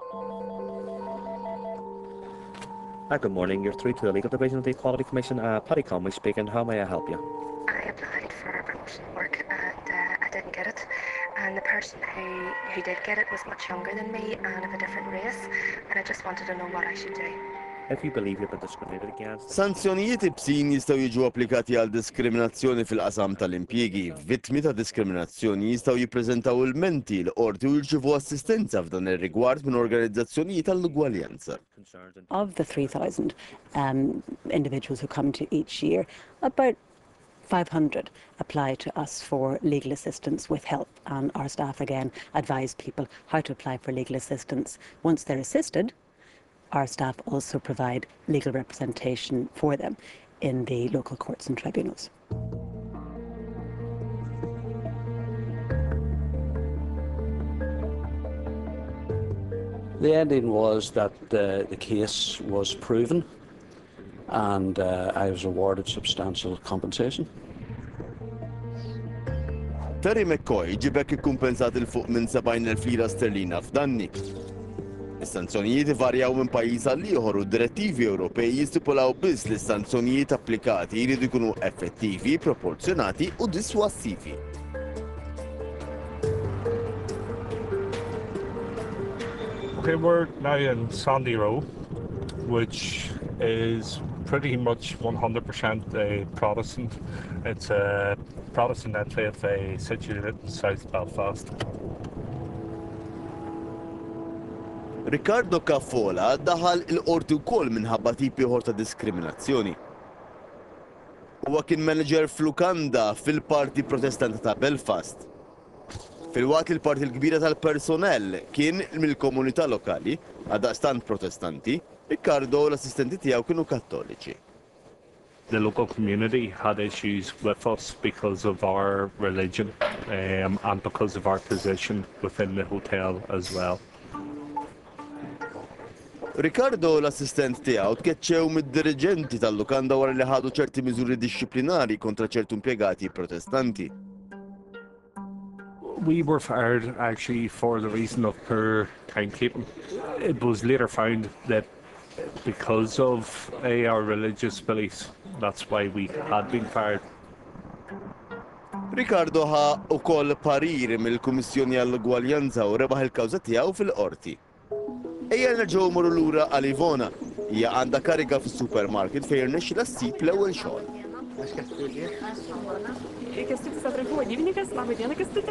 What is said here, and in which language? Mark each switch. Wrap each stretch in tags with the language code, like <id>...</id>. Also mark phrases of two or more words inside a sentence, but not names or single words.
<en>Good morning, you're through to the Legal Division of the Equality Commission. Paddy Conway speaking, how may I help you? I applied for promotion work and I didn't get it. And the person who did get it was much younger than me and of a different race, and I just wanted to know what I should do. if you believe you've been discriminated against.</en> <mt>Sanzjonijiet ibsin jistgħu jiġu applikati għal diskriminazzjoni fil-qasam tal-impjiegi. Vittmi ta' diskriminazzjoni jistgħu jippreżentaw il-menti l-qorti u jirċievu assistenza f'dan ir-rigward minn organizzazzjonijiet tal-ugwaljanza.</mt> <en>Of the 3,000 individuals who come to each year, about 500 apply to us for legal assistance with help, and our staff again advise people how to apply for legal assistance. Once they're assisted, our staff also provide legal representation for them in the local courts and tribunals. The ending was that the case was proven and I was awarded substantial compensation.</en> <mt>Terry McCoy ġibek ikkumpensat il-fuq minn 70,000 lira sterlina f'danni. Is-sanzjonijiet ivarjaw minn pajjiż għal ieħor u d-direttivi Ewropej jistipulaw biss li s-sanzjonijiet applikati jridu jkunu effettivi, proporzjonati u diswassivi.</mt> <en>Okay, we're now in Sandy Row, which is pretty much 100% Protestant. It's a Protestant enclave situated in South Belfast.</en> <mt>Riccardo Caffola daħal il-qorti wkoll minħabba tipi ieħor ta' diskriminazzjoni. Huwa kien manager f'Lukanda fil-Parti Protestanti ta' Belfast. Fil-waqt li l-parti l-kbira tal-personell kien mill-komunità lokali, għadaqstant protestanti, Riccardo u l-assistenti tiegħu kienu kattoliċi.</mt> <en>The local community had issues with us because of our religion and because of our position within the hotel as well.</en> <mt>Riccardo u l-assistent tiegħu tkeċċew mid-diriġenti tal-Lukanda wara li ħadu ċerti miżuri dixxiplinari kontra ċertu impjegati protestanti.</mt> <en>We were fired actually for the reason of poor timekeeping. It was later found that because of our religious beliefs, that's why we had been fired.</en> <mt>Riccardo ħa ukoll parir mill-Kummissjoni għall-Ugwaljanza u rebaħ il-kawża tiegħu fil-qorti. Ejja nerġgħu morru lura għal Ivona, hija għandha kariga fis-supermarket fejn irnexxilha ssib l-ewwel xogħol.</mt> <lt>Kęstutis Atrankų vadybininkas, laba diena Kęstuti.</lt>